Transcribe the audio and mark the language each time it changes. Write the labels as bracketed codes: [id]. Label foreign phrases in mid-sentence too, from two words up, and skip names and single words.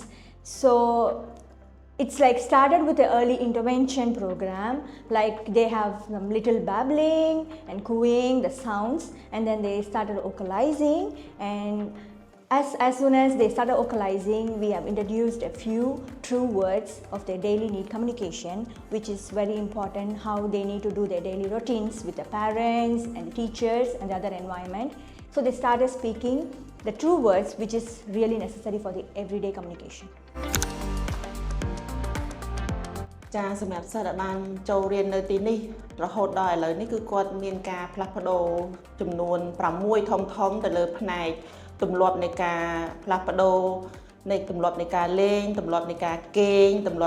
[en] So it's like started with the early intervention program, like they have some little babbling and cooing, the sounds, and then they started vocalizing, and as soon as they started vocalizing, we have introduced a few true words of their daily need communication, which is very important, how they need to do their daily routines with the parents and teachers and the other environment. So they started speaking the true words, which is really necessary for the everyday communication. [km] ចាសម្រាប់សិស្សដែលបានចូលរៀននៅទីនេះរហូតដល់ឥឡូវនេះគឺគាត់មានការផ្លាស់ប្ដូរចំនួន6ធំទៅលើផ្នែកទម្លាប់នៃការផ្លាស់ប្ដូរនៃទម្លាប់នៃការលេងទម្លាប់នៃការគេងទម្លាប់